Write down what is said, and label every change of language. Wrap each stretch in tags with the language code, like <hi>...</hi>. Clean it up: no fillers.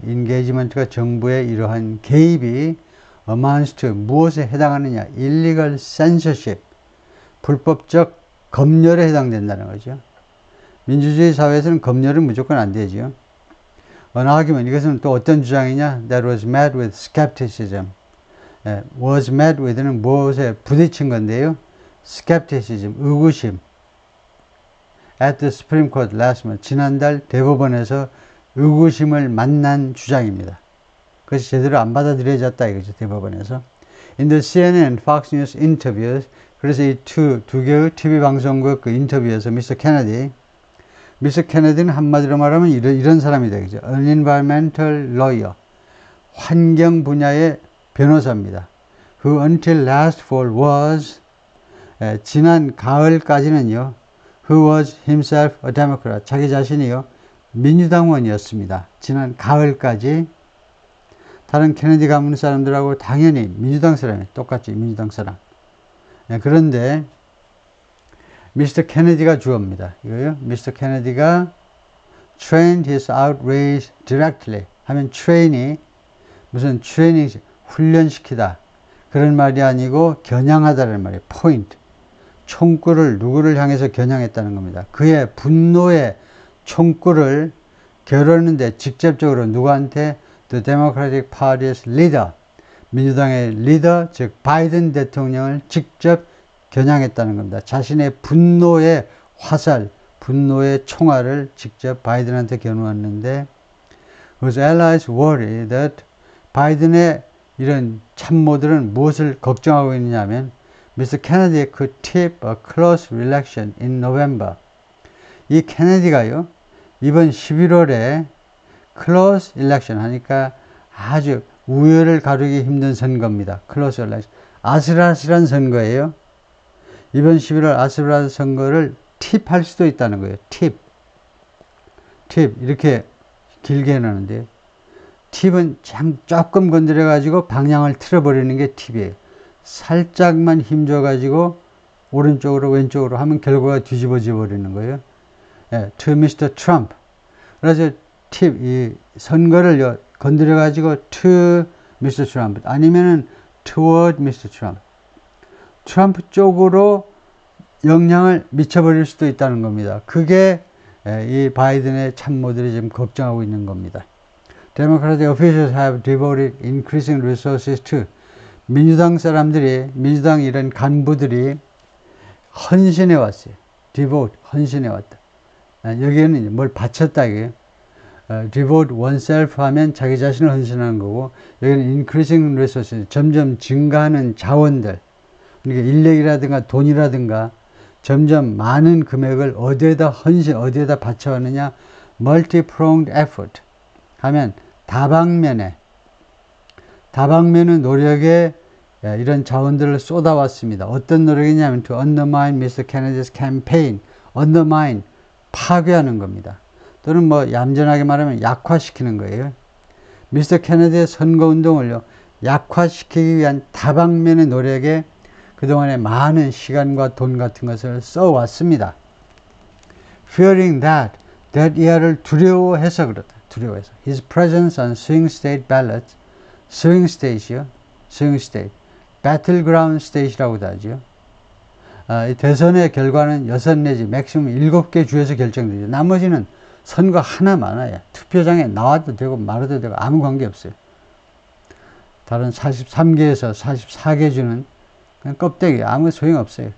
<ko>인게이지먼트가 정부의 이러한 개입이</ko> <en>amounts to,</en> <ko>무엇에 해당하느냐,</ko> <en>illegal censorship,</en> <ko>불법적 검열에 해당된다는 거죠. 민주주의 사회에서는 검열은 무조건 안 되죠. 언어하기면 이것은 또 어떤 주장이냐?</ko> <en>That was met with skepticism. was met with</en> <ko>는 무엇에 부딪힌 건데요. skepticism, 의구심.</ko> <en>At the Supreme Court last month,</en> <ko>지난달 대법원에서 의구심을 만난 주장입니다. 그것이 제대로 안 받아들여졌다 이거죠, 대법원에서.</ko> <en>In the CNN and Fox News interviews,</en> <ko>그래서 이 두 개의 TV 방송국 그 인터뷰에서 미스터 케네디는 한마디로 말하면 이런 사람이 되겠죠.</ko> <en>An environmental lawyer,</en> <ko>환경 분야의 변호사입니다.</ko> <en>Who until last fall was,</en> <ko>지난 가을까지는요,</ko> <en>who was himself a Democrat,</en> <ko>자기 자신이요, 민주당원이었습니다. 지난 가을까지. 다른 케네디 가문 사람들하고 당연히 민주당 사람이 똑같이 민주당 사람. 그런데 미스터 케네디가 주어입니다. 이거요. 미스터 케네디가</ko> <en>trained his outrage directly</en> <ko>하면 train이 무슨 트레이닝, 훈련시키다 그런 말이 아니고 겨냥하다는 말이에요.</ko> <en>point.</en> <ko>총구를 누구를 향해서 겨냥했다는 겁니다. 그의 분노의 총구를 겨루는데 직접적으로 누구한테?</ko> <en>The Democratic Party's leader,</en> <ko>민주당의 리더, 즉 바이든 대통령을 직접 겨냥했다는 겁니다. 자신의 분노의 화살, 분노의 총알을 직접 바이든한테 겨누었는데,</ko> <en>Whose allies worry that</en> <ko>바이든의 이런 참모들은 무엇을 걱정하고 있느냐면 Mr.</ko> <en>Kennedy could tip a close election in November.</en> <ko>이 케네디가요, 이번 11월에</ko> <en>close election</en> <ko>하니까 아주 우열을 가르기 힘든 선거입니다.</ko> <en>close election.</en> <ko>아슬아슬한 선거예요. 이번 11월 아슬아슬한 선거를 팁할 수도 있다는 거예요. 팁. 이렇게 길게 해놓는데 팁은 조금 건드려가지고 방향을 틀어버리는 게 팁이에요. 살짝만 힘줘가지고 오른쪽으로 왼쪽으로 하면 결과가 뒤집어져 버리는 거예요.</ko> <en>예, to Mr. Trump.</en> <ko>그래서 팁, 이 선거를 건드려가지고</ko> <en>to Mr. Trump</en> <ko>아니면은</ko> <en>toward Mr. Trump.</en> <ko>트럼프 쪽으로 영향을 미쳐버릴 수도 있다는 겁니다. 그게 이 바이든의 참모들이 지금 걱정하고 있는 겁니다.</ko> <en>Democratic officials have devoted increasing resources to</en> <ko>민주당 사람들이, 민주당 이런 간부들이 헌신해 왔어요. devote, 헌신해 왔다. 여기에는 뭘 바쳤다 이게요.</ko> <en>devote oneself</en> <ko>하면 자기 자신을 헌신하는 거고, 여기는</ko> <en>increasing resources,</en> <ko>점점 증가하는 자원들, 그러니까 인력이라든가 돈이라든가 점점 많은 금액을 어디에다 어디에다 바쳐왔느냐,</ko> <en>multi-pronged effort</en> <ko>하면 다방면의 노력에 이런 자원들을 쏟아왔습니다. 어떤 노력이냐면</ko> <en>to undermine Mr. Kennedy's campaign, undermine,</en> <ko>파괴하는 겁니다. 또는 뭐 얌전하게 말하면 약화시키는 거예요. 미스터 케네디의 선거운동을요, 약화시키기 위한 다방면의 노력에 그동안에 많은 시간과 돈 같은 것을 써왔습니다.</ko> <en>Fearing that</en> <ko>이하를 두려워해서 그렇다. 두려워해서.</ko> <en>His presence on swing state ballots, swing state이요. swing state. battleground state</en> <ko>이라고도 하죠. 이 대선의 결과는 6 내지 맥시멈 7개 주에서 결정되죠. 나머지는 선거 하나 많아요. 투표장에 나와도 되고 말아도 되고 아무 관계 없어요. 다른 43개에서 44개 주는 그냥 껍데기, 아무 소용 없어요.</ko>